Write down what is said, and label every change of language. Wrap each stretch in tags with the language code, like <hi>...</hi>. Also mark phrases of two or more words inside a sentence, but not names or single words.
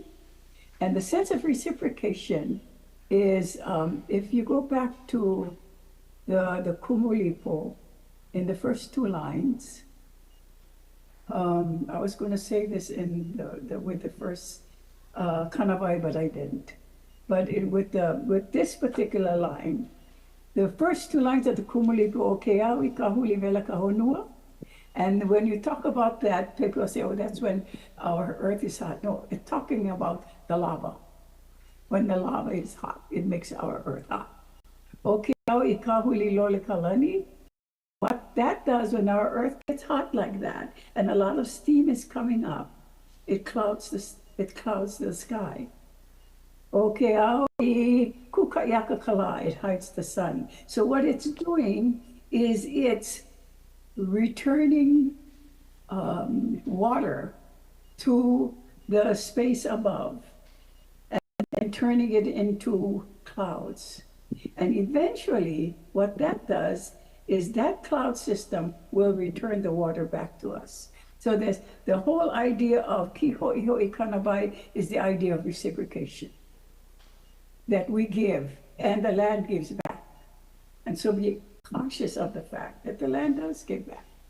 <en>And the sense of reciprocation is, if you go back to the Kumulipo in the first 2 lines, I was going to say this with the first kanawai, but I didn't. But with this particular line, the first 2 lines of the Kumulipo,</en> <haw>o ke au I kahuli vela ka honua.</haw> <en>And when you talk about that, people say, oh, that's when our earth is hot. No, it's talking about the lava. When the lava is hot, it makes our earth hot.</en> <haw>O ke au I kahuli lole kalani.</haw> <en>What that does when our earth gets hot like that, and a lot of steam is coming up, it clouds the sky. Okay, it hides the sun. So what it's doing is it's returning water to the space above and turning it into clouds. And eventually, what that does is that cloud system will return the water back to us. So there's the whole idea of</en> <haw>ki hoi hoi kanawai</haw> <en>is the idea of reciprocation, that we give and the land gives back. And so be conscious of the fact that the land does give back.</en>